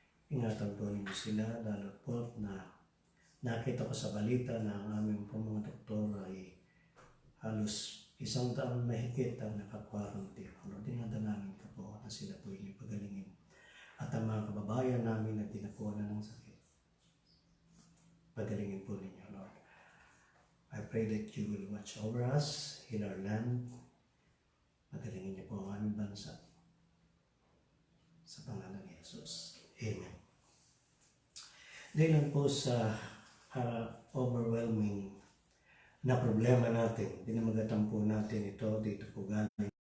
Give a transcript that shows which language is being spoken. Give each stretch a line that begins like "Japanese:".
Filipino: Ingatan po ninyo sila, lalo po na nakita ko sa balita na ang aming pong mga doktor ay halos 100 mahigit ang naka-quarantine. Dinadalayan ko po na sila po yung pagalingin. At ang mga kababayan namin na dinapuan ng sakit, pagalingin po ninyo, Lord.
English: I pray that you will watch over us, heal our land.
Filipino: Pagalingin niyo po ang aming bansa. Sa pangalan ni Jesus. Amen. Dahil po sa overwhelming na problema natin, dinamagatan po natin ito dito po galing.